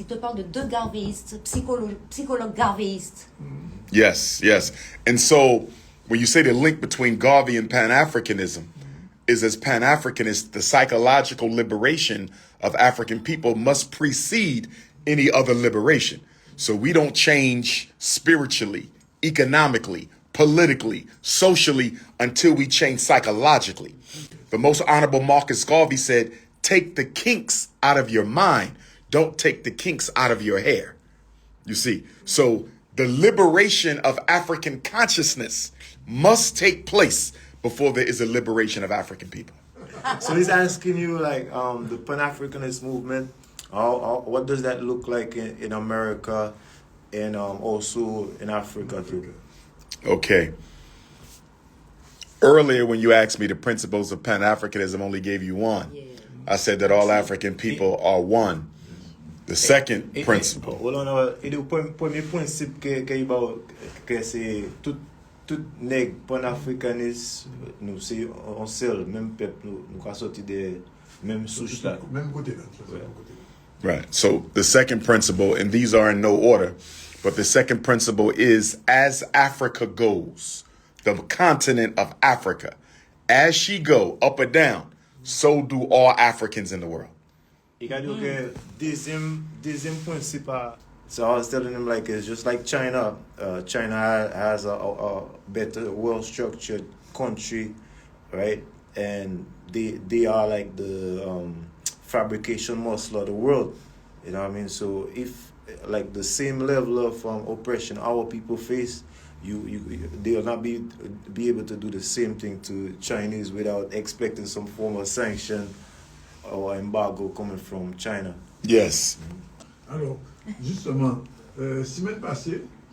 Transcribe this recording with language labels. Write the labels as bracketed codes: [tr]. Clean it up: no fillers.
[fr] Il te parle de deux garvéistes, psychologues garvéistes. [en] Yes, yes. And so when you say the link between Garvey and Pan-Africanism is as Pan-Africanist, the psychological liberation of African people must precede any other liberation. So we don't change spiritually, economically, politically, socially until we change psychologically. The most honorable Marcus Garvey said, take the kinks out of your mind. Don't take the kinks out of your hair. You see, so the liberation of African consciousness must take place before there is a liberation of African people. So he's asking you, like, the Pan-Africanist movement, what does that look like in America and also in Africa too? Okay. Earlier, when you asked me the principles of Pan-Africanism, only gave you one. Yeah. I said that all African people are one. The second principle. [fr] Le premier principe que c'est tout nèg pan-africaniste, nous c'est un seul, même peuple, nous ka sorti de même souche là. Même côté là. [en] Right. So the second principle, and these are in no order, but the second principle is as Africa goes, the continent of Africa, as she go up or down, so do all Africans in the world. [fr] Il a dit que deuxième principe, [en] so I was telling him, like, it's just like China. China has a better, well-structured country, right? And they are like the fabrication muscle of the world. You know what I mean? So if like the same level of oppression our people face, they will not be able to do the same thing to Chinese without expecting some form of sanction or embargo coming from China. Yes. [fr] Alors, justement, semaine passée,